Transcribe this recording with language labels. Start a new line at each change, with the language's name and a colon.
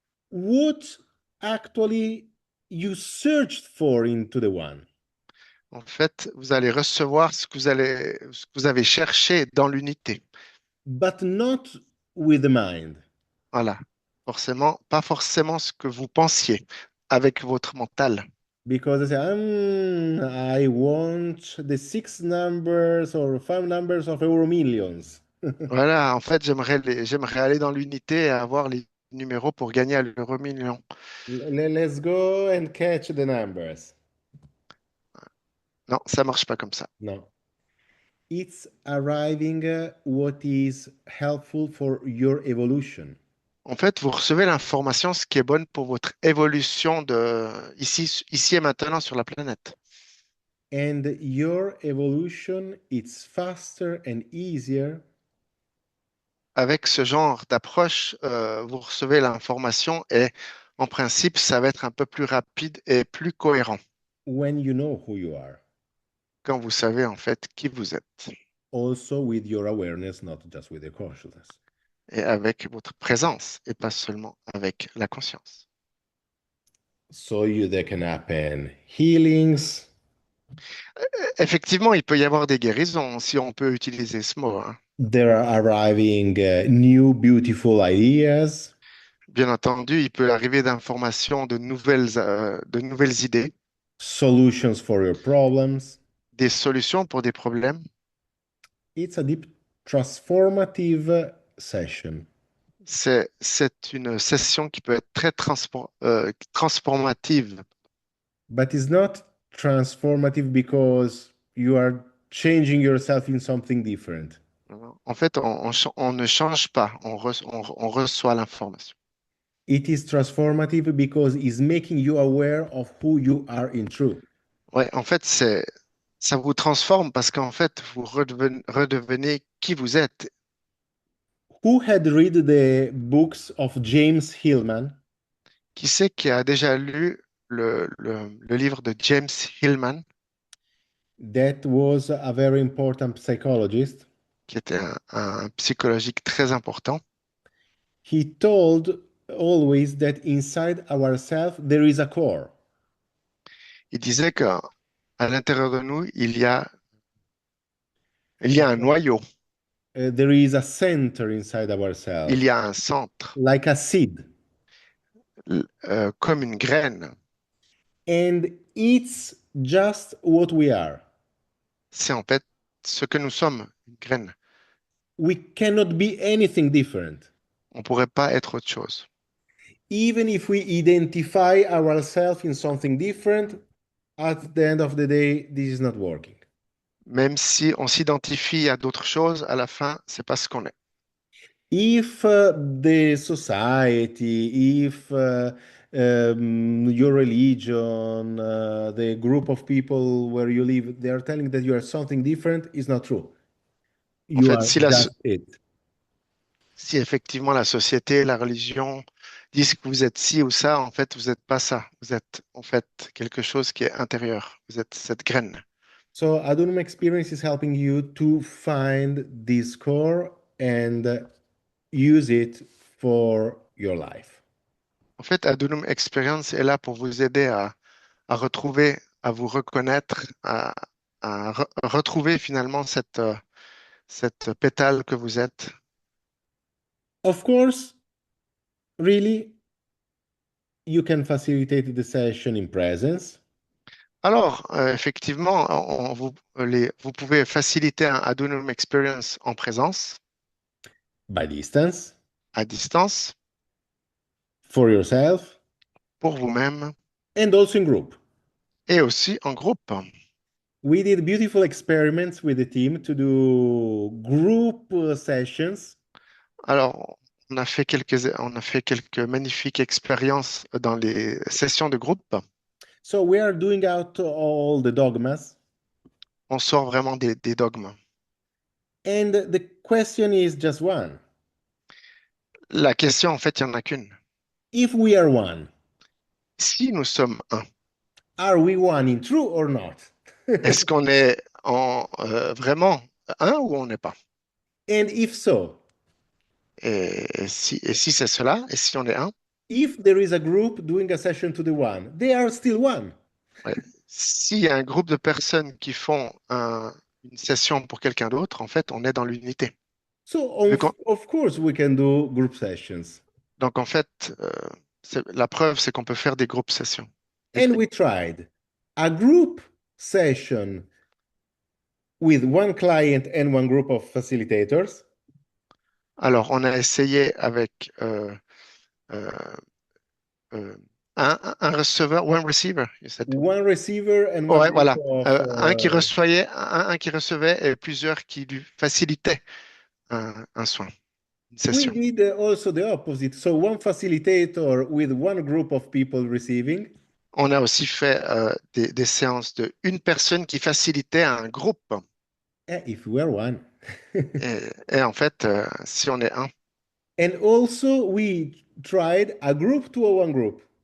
English: what actually you searched for into the one,
French: en fait, vous allez recevoir ce que vous avez cherché dans l'unité.
English: but not with the mind.
French: Voilà. Forcément, pas forcément ce que vous pensiez avec votre mental.
English: Because they say, I want the six numbers or five numbers of Euro Millions.
French: Voilà, en fait, j'aimerais aller dans l'unité et avoir les numéros pour gagner à l'euro million.
English: Let's go and catch the numbers.
French: Non, ça marche pas comme ça.
English: No. It's arriving what is helpful for your evolution.
French: En fait, vous recevez l'information, ce qui est bonne pour votre évolution ici et maintenant sur la planète.
English: And your evolution it's faster and easier
French: Avec ce genre d'approche, vous recevez l'information et en principe, ça va être un peu plus rapide et plus cohérent
English: when you know who you are.
French: quand vous savez en fait qui vous êtes
English: Also with your awareness, not just with your consciousness.
French: et avec votre présence et pas seulement avec la conscience.
English: There can happen healings.
French: Effectivement, il peut y avoir des guérisons, si on peut utiliser ce mot, hein.
English: There are arriving new beautiful ideas,
French: Bien entendu, il peut arriver d'informations, de nouvelles idées,
English: solutions for your problems.
French: des solutions pour des problèmes.
English: It's a deep transformative session.
French: C'est une session qui peut être très transformative.
English: But it's not transformative because you are changing yourself in something different.
French: En fait, on ne change pas, on reçoit l'information.
English: It is transformative because it's making you aware of who you are in truth.
French: Ouais, en fait, ça vous transforme parce qu'en fait, vous redevenez qui vous êtes.
English: Who had read the books of James Hillman?
French: Qui c'est qui a déjà lu le livre de James Hillman,
English: That was a very important psychologist.
French: qui était un psychologique très important?
English: He told always that inside ourselves there is a core.
French: Il disait qu'à l'intérieur de nous, il y a un noyau,
English: There is a center inside
French: il
English: ourselves,
French: y a un centre,
English: like a seed.
French: comme une graine.
English: And it's just what we are.
French: C'est en fait ce que nous sommes, une graine.
English: We cannot be anything different.
French: On ne pourrait pas être autre chose.
English: Even if we identify ourselves in something different, at the end of the day, this is not working.
French: Même si on s'identifie à d'autres choses, à la fin, c'est pas ce qu'on est.
English: If the society, if your religion, the group of people where you live, they are telling that you are something different, is not true.
French: En
English: You
French: fait,
English: are just it.
French: si effectivement la société, la religion disent que vous êtes ci ou ça, en fait, vous n'êtes pas ça. Vous êtes en fait quelque chose qui est intérieur. Vous êtes cette graine.
English: So Adunum experience is helping you to find this core and use it for your life.
French: En fait, Adunum Experience est là pour vous aider à retrouver, à vous reconnaître, à retrouver finalement cette pétale que vous êtes.
English: Of course, really, you can facilitate the session in presence.
French: Alors, effectivement, vous pouvez faciliter un Adunum Experience en présence,
English: By distance,
French: à distance,
English: for yourself,
French: pour vous-même
English: and also in group.
French: et aussi en groupe.
English: We did beautiful experiments with the team to do group sessions.
French: Alors, on a fait quelques magnifiques expériences dans les sessions de groupe.
English: So we are doing out all the dogmas.
French: On sort vraiment des dogmes.
English: And the question is just one.
French: La question, en fait, il n'y en a qu'une.
English: If we are one,
French: Si nous sommes un,
English: are we one in true or not?
French: est-ce qu'on est vraiment un ou on n'est pas?
English: And if so,
French: Et si c'est cela, et si on est un,
English: if there is a group doing a session to the one, they are still one.
French: ouais. S'il y a un groupe de personnes qui font une session pour quelqu'un d'autre, en fait, on est dans l'unité.
English: So,
French: Vu qu'on-
English: of course, we can do group sessions.
French: Donc, en fait, la preuve, c'est qu'on peut faire des groupes sessions.
English: And we tried a group session with one client and one group of facilitators.
French: Alors, on a essayé avec euh, euh, un receveur,
English: one receiver, you said. One receiver and one
French: Ouais,
English: group
French: voilà.
English: of
French: Un qui recevait et plusieurs qui lui facilitaient un soin, une
English: we
French: session.
English: did also the opposite. So one facilitator with one group of people receiving,
French: On a aussi fait des séances de une personne qui facilitait un groupe.
English: if we are one.
French: Et en fait, si on est un,
English: And also we tried a group to a one group.